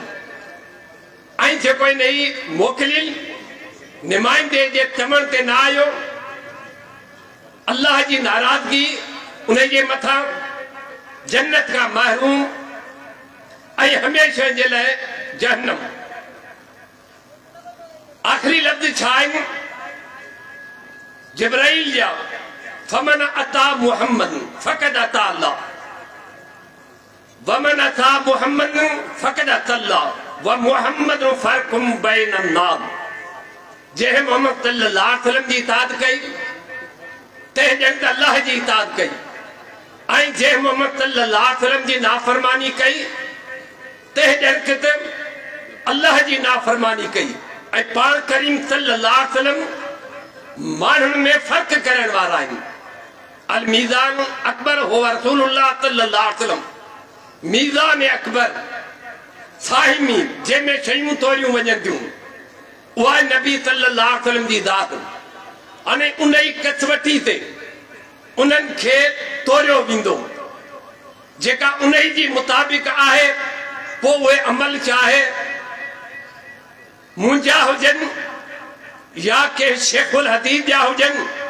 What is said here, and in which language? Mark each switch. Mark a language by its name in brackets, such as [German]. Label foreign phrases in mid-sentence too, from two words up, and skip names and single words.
[Sindhi] ऐं जेको इन जी मोकिलियल नुमाइंदे जे चवण ते न आयो, अल्लाह जी नाराज़गी उनजे मथां जन्नत का महरूम ऐं हमेशह जे लाइ जहन्नम। आखिरी लफ्ज़ छा आहिनि जिब्राइल जा, [Arabic] فمن أطاع محمد فقد أطاع الله ومن أطاع محمد فقد أطاع الله ومحمد فرق بين الناس. [Sindhi] जंहिं मोहम्मद [Arabic] صلى الله عليه وسلم [Sindhi] जी इताअत कई तंहिं ॼण त अल्लाह जी इताअत कई, ऐं जंहिं मोहम्मद [Arabic] صلى الله عليه وسلم [Sindhi] जी नाफरमानी कई तंहिं ॼण त अल्लाह जी नाफरमानी कई। ऐं पाण करीम [Arabic] صلى الله عليه وسلم [Sindhi] माण्हुनि में फ़र्क़ करण वारा आहिनि। [Arabic] الميزان الأكبر هو رسول الله صلى الله عليه وسلم. [Sindhi] मीज़ान अकबर साहिमी जंहिंमें शयूं तोड़ियूं वञनि थियूं उहा नबी [Arabic] صلى الله عليه وسلم [Sindhi] जी ज़ात। अने उन ई कसवटी ते उन्हनि खे तोड़ियो वेंदो। जेका उन्हीं जी मुताबिक़ आहे पोइ उहे अमल चाहे मुंहिंजा हुजनि या के शेखुल हदीस जा हुजनि